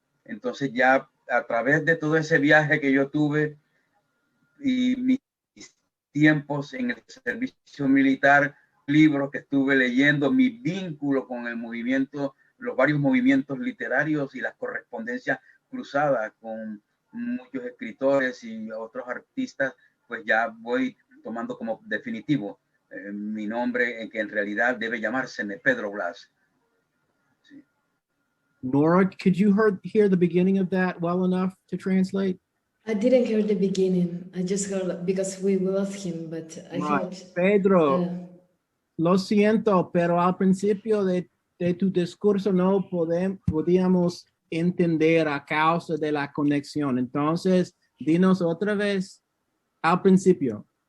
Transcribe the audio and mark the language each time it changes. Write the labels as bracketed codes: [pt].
[es] Entonces ya a través de todo ese viaje que yo tuve y mis tiempos en el servicio militar, libros que estuve leyendo, mi vínculo con el movimiento, los varios movimientos literarios y las correspondencias cruzadas con muchos escritores y otros artistas, pues ya voy tomando como definitivo mi nombre, que en realidad debe llamarse Pedro Blas. Sí. [en] Nora, could you hear the beginning of that well enough to translate? I didn't hear the beginning. I just heard because we lost him, but I thought... [es] Pedro, lo siento, pero al principio de tu discurso no podíamos entender a causa de la conexión. Entonces, dinos otra vez al principio.